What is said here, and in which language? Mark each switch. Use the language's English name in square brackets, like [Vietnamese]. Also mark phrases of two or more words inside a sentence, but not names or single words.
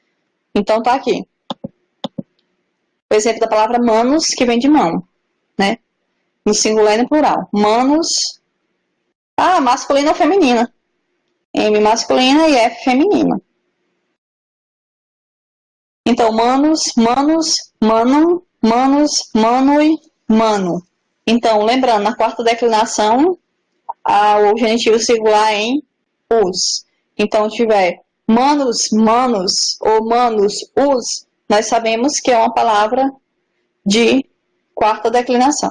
[Portuguese] Então, tá aqui. O exemplo da palavra manos, que vem de mão, né? No singular e no plural. Manos, masculina ou feminina. M masculina e F feminina. Então, [Latin] manos, manos, manum, manos, manui, mano. [Portuguese] Então, lembrando, na quarta declinação, o genitivo singular em os. Então, tiver [Latin] manos, manos ou manos, os, [Portuguese] nós sabemos que é uma palavra de quarta declinação.